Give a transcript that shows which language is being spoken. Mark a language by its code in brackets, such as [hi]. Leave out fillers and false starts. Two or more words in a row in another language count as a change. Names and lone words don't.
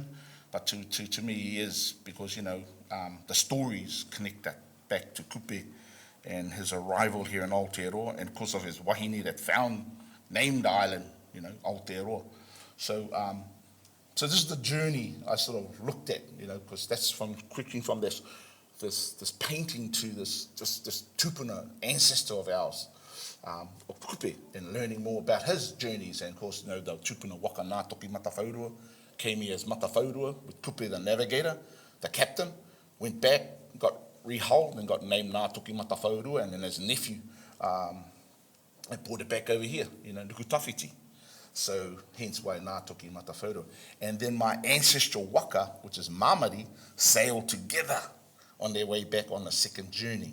[en] But to me he is, because the stories connect that back to Kupe and his arrival here in Aotearoa, and because of his wahine that named the island, Aotearoa. So this is the journey I sort of looked at, because that's quickly from this painting to this tupuna ancestor of ours, of Kupe, and learning more about his journeys. And of course, the [mi] tupuna waka [en] nā toki matawhaurua came here as matawhaurua with Kupe the navigator, the captain, went back, got rehulled and got named Ngā Toki Matawhaurua, and then his nephew brought it back over here, Nukutawhiti. So hence why Ngā Toki Matawhaurua. And then my ancestral waka, which is Māori, sailed together on their way back on the second journey.